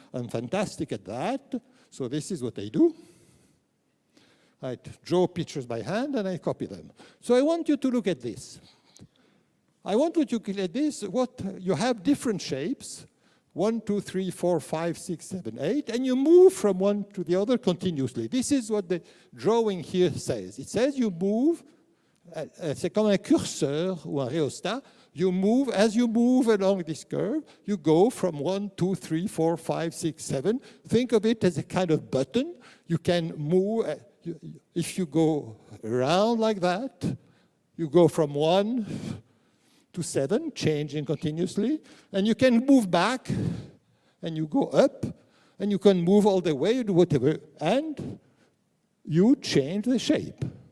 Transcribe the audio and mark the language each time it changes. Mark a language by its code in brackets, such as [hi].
[en] I'm fantastic at that. So this is what I do. I draw pictures by hand and I copy them. So I want you to look at this. I want you to look at this. You have different shapes, 1, 2, 3, 4, 5, 6, 7, 8, and you move from one to the other continuously. This is what the drawing here says. It says you move, [fr] c'est comme un curseur ou un rhéostat. [en] You move, as you move along this curve, you go from 1, 2, 3, 4, 5, 6, 7. Think of it as a kind of button. You can move, if you go around like that, you go from 1 to 7, changing continuously, and you can move back, and you go up, and you can move all the way, you do whatever, and you change the shape.